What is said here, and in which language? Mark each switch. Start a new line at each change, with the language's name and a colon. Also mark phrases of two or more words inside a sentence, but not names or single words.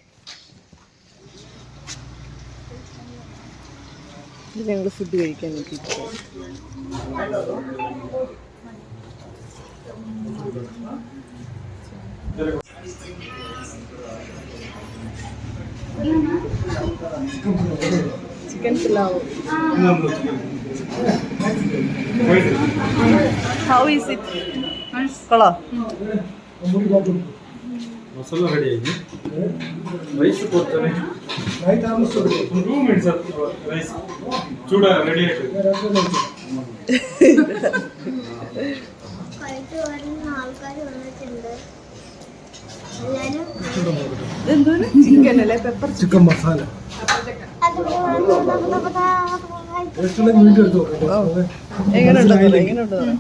Malayalam: ഇത് ഞങ്ങൾ ഫുഡ് കഴിക്കാൻ നോക്കിയിരിക്കുക. ചിക്കൻ പുലാവ്.
English: How is it?
Malayalam: കൊള്ളാം.
Kannada: ಮಸಾಲ ರೆಡಿ ಆಗಿದೆ. ರೈಸ್ ಕೊಡ್ತಾನೆ. ರೈಸ್ 2 ಮಿನಿಟ್ಸ್ ರೈಸ್ ಚೂಡ ರೆಡಿ ಆಗಿದೆ.
Malayalam: ചിക്കൻ അല്ലേ? പെപ്പർ ചിക്കൻ മസാല എങ്ങനെയുണ്ട്?